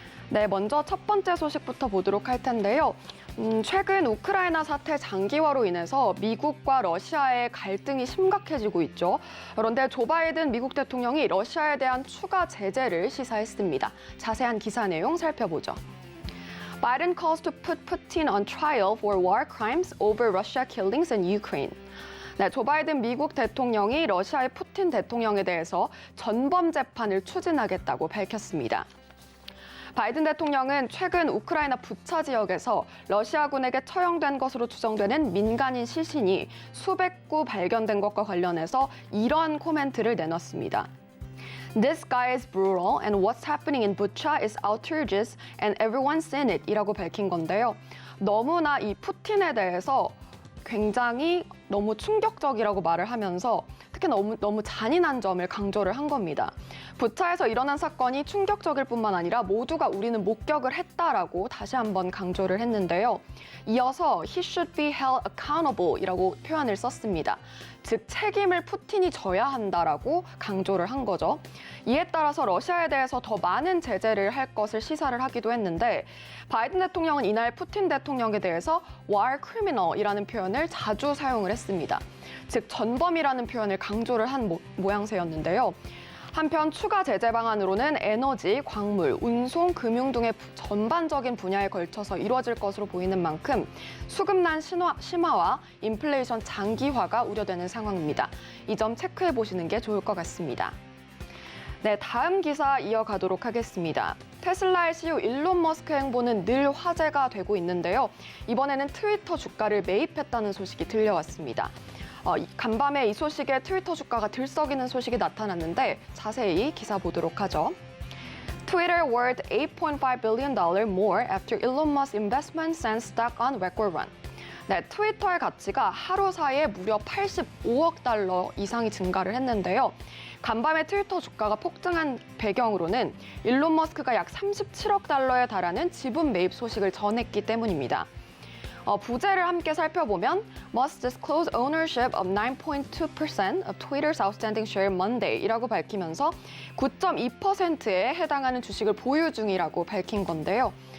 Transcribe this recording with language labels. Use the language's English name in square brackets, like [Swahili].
[Korean] 네, 먼저 첫 번째 소식부터 보도록 할 텐데요. 최근 우크라이나 사태 장기화로 인해서 미국과 러시아의 갈등이 심각해지고 있죠. 그런데 조 바이든 미국 대통령이 러시아에 대한 추가 제재를 시사했습니다. 자세한 기사 내용 살펴보죠. [English] Biden calls to put Putin on trial for war crimes over Russia killings in Ukraine. [Korean] 네, 조 바이든 미국 대통령이 러시아의 푸틴 대통령에 대해서 전범 재판을 추진하겠다고 밝혔습니다. 바이든 대통령은 최근 우크라이나 부차 지역에서 러시아군에게 처형된 것으로 추정되는 민간인 시신이 수백 구 발견된 것과 관련해서 이런 코멘트를 내놨습니다. [English] This guy is brutal and what's happening in Bucha is outrageous and everyone's seen it [Korean] 이라고 밝힌 건데요. 너무나 이 푸틴에 대해서 굉장히 너무 충격적이라고 말을 하면서 특히 너무 잔인한 점을 강조를 한 겁니다. 부차에서 일어난 사건이 충격적일 뿐만 아니라 모두가 우리는 목격을 했다라고 다시 한번 강조를 했는데요. 이어서 [English] he should be held accountable [Korean] 이라고 표현을 썼습니다. 즉 책임을 푸틴이 져야 한다라고 강조를 한 거죠. 이에 따라서 러시아에 대해서 더 많은 제재를 할 것을 시사를 하기도 했는데 바이든 대통령은 이날 푸틴 대통령에 대해서 [English] war criminal [Korean] 이라는 표현을 자주 사용을 했습니다. 즉 전범이라는 표현을 강조를 한 모양새였는데요. 한편 추가 제재 방안으로는 에너지, 광물, 운송, 금융 등의 전반적인 분야에 걸쳐서 이루어질 것으로 보이는 만큼 수급난 심화와 인플레이션 장기화가 우려되는 상황입니다. 이 점 체크해 보시는 게 좋을 것 같습니다. 네, 다음 기사 이어가도록 하겠습니다. 테슬라의 CEO 일론 머스크의 행보는 늘 화제가 되고 있는데요. 이번에는 트위터 주가를 매입했다는 소식이 들려왔습니다. 간밤에 이 소식에 트위터 주가가 들썩이는 소식이 나타났는데 자세히 기사 보도록 하죠. [English] Twitter worth $8.5 billion more after Elon Musk investment sends stock on record run. [Korean] 네, 트위터의 가치가 하루 사이에 무려 85억 달러 이상이 증가를 했는데요. 간밤에 트위터 주가가 폭등한 배경으로는 일론 머스크가 약 37억 달러에 달하는 지분 매입 소식을 전했기 때문입니다. [English] 부제를 함께 살펴보면 Musk disclosed ownership of 9.2% of Twitter's outstanding share Monday [Korean] 이라고 밝히면서 9.2%에 해당하는 주식을 보유 중이라고 밝힌 건데요.